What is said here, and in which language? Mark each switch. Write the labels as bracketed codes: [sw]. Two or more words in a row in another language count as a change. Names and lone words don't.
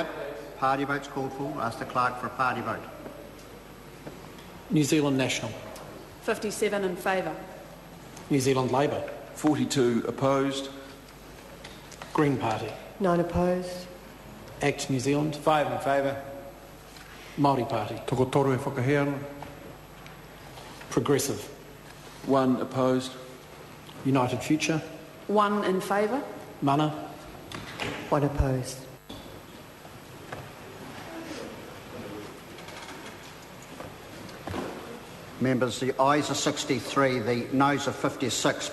[en] Party votes called for. Ask the clerk for a party vote. New Zealand National. 57 in favour. New Zealand Labour. 42 opposed. Green Party. 9 opposed. Act New Zealand. 5 in favour. Māori Party. [mi] Toko toru e whakahea ana. [en] Progressive. 1 opposed. United Future. 1 in favour. Mana. 1 opposed. Members, the ayes are 63, the noes are 56.